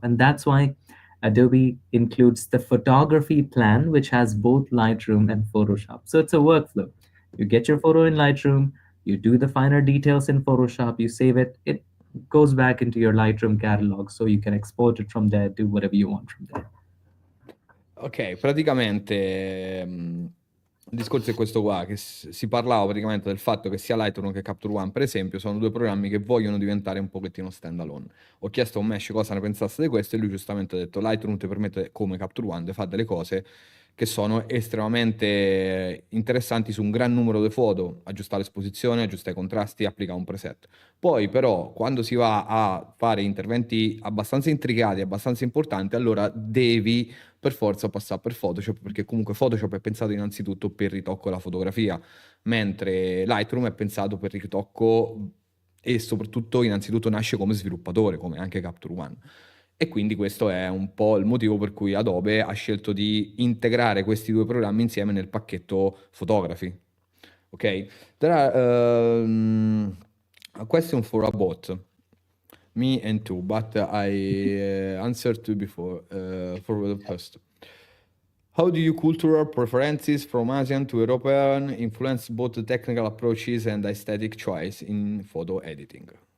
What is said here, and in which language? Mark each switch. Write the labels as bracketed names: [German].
[English] And that's why Adobe includes the photography plan, which has both Lightroom and Photoshop. So it's a workflow. You get your photo in Lightroom, you do the finer details in Photoshop, you save it, it goes back into your Lightroom catalog, so you can export it from there, do whatever you want from there. [Italian] Ok, praticamente il discorso è questo qua, che si parlava praticamente del fatto che sia Lightroom che Capture One, per esempio, sono due programmi che vogliono diventare un pochettino standalone. Ho chiesto a Unmesh cosa ne pensasse di questo e lui giustamente ha detto Lightroom ti permette, come Capture One, di fare delle cose che sono estremamente interessanti su un gran numero di foto, aggiustare l'esposizione, aggiustare i contrasti, applicare un preset. Poi però quando si va a fare interventi abbastanza intricati, abbastanza importanti, allora devi per forza passare per Photoshop, perché comunque Photoshop è pensato innanzitutto per il ritocco della fotografia, mentre Lightroom è pensato per il ritocco e soprattutto innanzitutto nasce come sviluppatore, come anche Capture One. E quindi questo è un po' il motivo per cui Adobe ha scelto di integrare questi due programmi insieme nel pacchetto fotografi. Ok? [English] There are a question for a bot. Me and two, but I answered to before for the first. How do you cultural preferences from Asian to European influence both the technical approaches and aesthetic choice in photo editing?